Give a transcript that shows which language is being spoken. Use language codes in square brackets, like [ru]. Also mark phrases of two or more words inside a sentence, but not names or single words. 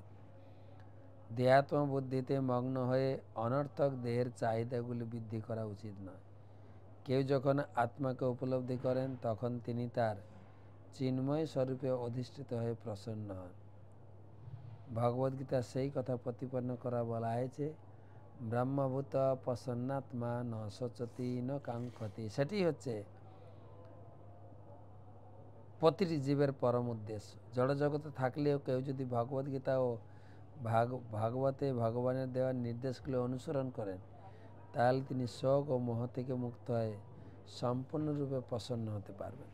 [bn] দেহাত্ম বুদ্ধিতে মগ্ন হয়ে অনর্থক দেহের চাহিদাগুলি বৃদ্ধি করা উচিত নয়। কেউ যখন আত্মাকে উপলব্ধি করেন তখন তিনি তার চিন্ময় স্বরূপে অধিষ্ঠিত হয়ে প্রসন্ন হন। ভগবদ্গীতা সেই কথা প্রতিপন্ন করা বলা হয়েছে, [sa] ব্রহ্মভূত প্রসন্নাত্মা ন শোচতি ন কাঙ্ক্ষতি। [bn] সেটি হচ্ছে প্রতিটি জীবের পরম উদ্দেশ্য। জড়জগতে থাকলেও কেউ যদি ভগবদ্গীতা ও ভাগবতে ভগবানের দেওয়ার নির্দেশগুলো অনুসরণ করেন তাহলে তিনি শোক ও মোহ থেকে মুক্ত হয়ে সম্পূর্ণরূপে প্রসন্ন হতে পারবেন।